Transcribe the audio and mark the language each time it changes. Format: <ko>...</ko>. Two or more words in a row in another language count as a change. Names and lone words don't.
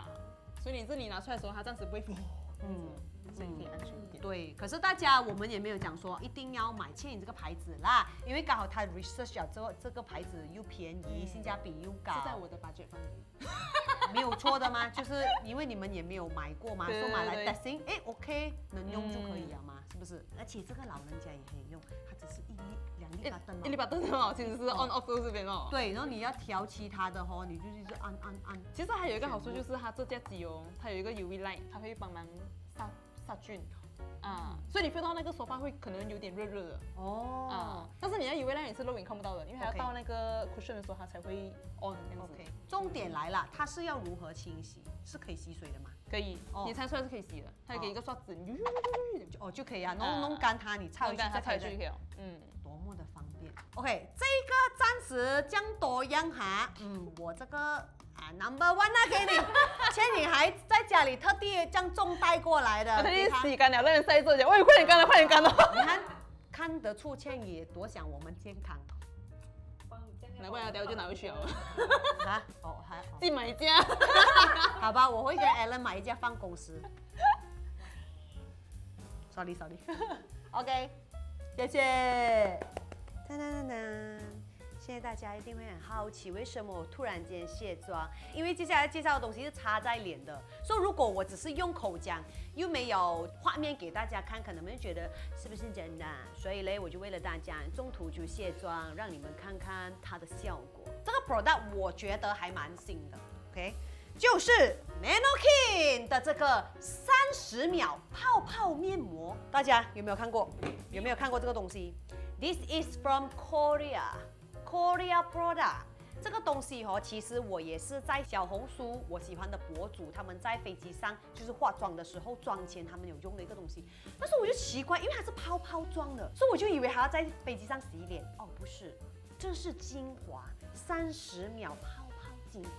<zh>所以你這裡拿出来的時候，它暫時不會，所以可以安全一點。對，可是大家我們也沒有講說一定要買倩影這個牌子啦，因為剛好它 research 了這個牌子又便宜，性價比又高，是在我的budget範圍。沒有錯的嗎？就是因為你們也沒有買過嘛，說買來 testing， OK 能用就可以了嘛，是不是？而且這個老人家也可以用，它只是1粒2粒巴燈嘛，1粒巴燈哦，其實是</zh> <en>on off</en> <zh>都這邊哦。對，然後你要調其他的哦，你就是按。其實還有一個好處就是它這架機哦，它有一個</zh> <en>UV light，</en> <zh>它會幫忙殺菌。所以你 feel 到那個沙發會可能有點熱熱的哦，但是你的</zh> <en>UV light</en> <zh>也是肉眼看不到的，因為它要到那個 cushion 的時候它才會 on 這樣子。重點來了，它是要如何清洗？是可以吸水的嗎？可以，你擦出來是可以洗的，它給一個刷子，就可以啊，弄乾它，你擦回去再可以。多麼的方便。OK，這個暫時這樣多樣哈，我這個。Number 1啊，給你，倩影還在家裡特地這樣重帶過來的，特地洗乾了，讓人曬着講，喂，快點乾了，快點乾了。你看得出倩影多想我們健康。難怪他等下就拿回去了。還自己買一架。好吧，我會跟 Alan 買一架放公司。Sorry。OK， 謝謝。現在大家一定會很好奇，為什麼我突然間卸妝？因為接下來介紹的東西是擦在臉的，所以如果我只是用口講，又沒有畫面給大家看，可能你們覺得是不是真的？所以嘞，我就為了大家中途就卸妝，讓你們看看它的效果。這個 product 我覺得還蠻新的 ，OK， 就是 Nanokin 的這個30秒泡泡面膜，大家有沒有看過？有沒有看過這個東西 ？</zh> <en>This is from Korea product。</en> <zh>這個東西哦，其實我也是在小紅書我喜歡的博主，他們在飛機上就是化妝的時候妝前他們有用的一個東西，但是我就奇怪，因為它是泡泡狀的，所以我就以為還要在飛機上洗臉。哦，不是，這是精華，30秒泡泡精華。</zh>